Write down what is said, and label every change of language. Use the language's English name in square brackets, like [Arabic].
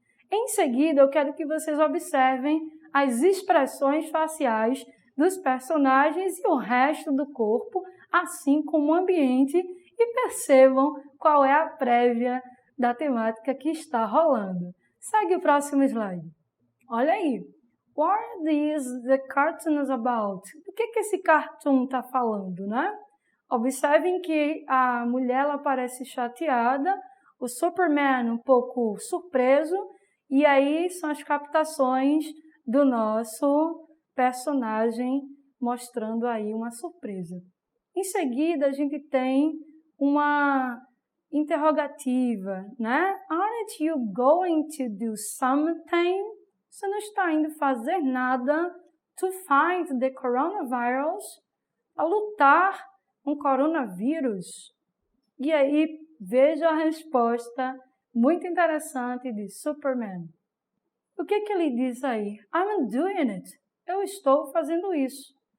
[Portuguese] Em seguida, eu quero que vocês observem as expressões faciais dos personagens e o resto do corpo, assim como o ambiente, e percebam qual é a prévia da temática que está rolando. Segue o próximo slide. Olha aí. [English] What is the cartoon about? [Portuguese] Do que esse cartoon está falando, né? Observem que a mulher ela parece chateada, o Superman um pouco surpreso, e aí são as captações do nosso personagem mostrando aí uma surpresa. Em seguida, a gente tem uma interrogativa, né? [English] Aren't you going to do something? [Portuguese] Você não está indo fazer nada [English] to fight the coronavirus? [Portuguese] a lutar com o coronavírus? E aí, veja a resposta muito interessante de Superman. O que ele diz aí? [English] I'm doing it. [Portuguese] Eu estou fazendo isso.